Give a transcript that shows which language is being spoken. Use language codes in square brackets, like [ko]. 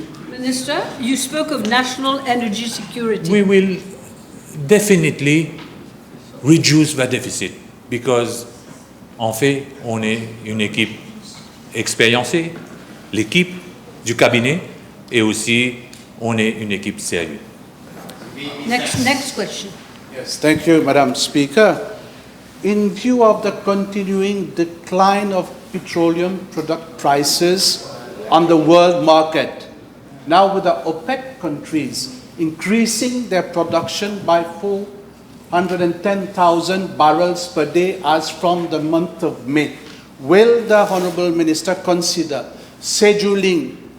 [en] Minister, you spoke of national energy security. We will definitely reduce the deficit because, [fr] en fait, on est une équipe expérimentée, l'équipe du cabinet, et aussi on est une équipe sérieuse. [en] Next question. Yes, thank you, Madam Speaker. In view of the continuing decline of petroleum product prices on the world market, now with the OPEC countries increasing their production by 410,000 barrels per day as from the month of May, will the Honourable Minister consider scheduling